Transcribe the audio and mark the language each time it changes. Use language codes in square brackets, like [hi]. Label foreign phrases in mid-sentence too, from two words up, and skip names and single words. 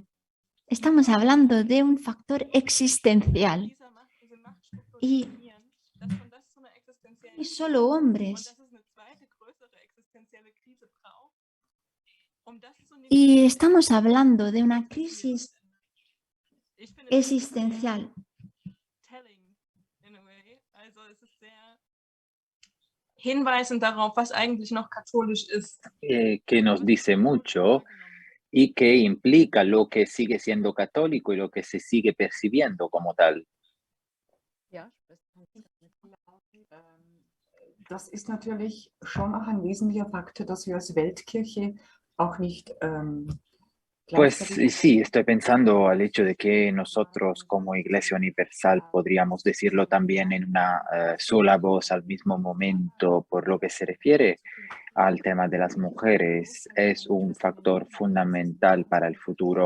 [es] Estamos hablando de un factor existencial. Y solo hombres. Y estamos hablando de una crisis existencial. [de] Hinweisen darauf, was eigentlich noch katholisch ist. [es] Que nos dice mucho y que implica lo que sigue siendo católico y lo que se sigue percibiendo como tal. [de] Ja, Das ist natürlich schon auch ein wesentlicher Faktor, dass wir als Weltkirche auch nicht [es] Pues [de] gleichzeitig [es] sí, estoy pensando al hecho de que nosotros como Iglesia Universal podríamos decirlo también en una sola voz al mismo momento. Por lo que se refiere al tema de las mujeres, es un factor fundamental para el futuro.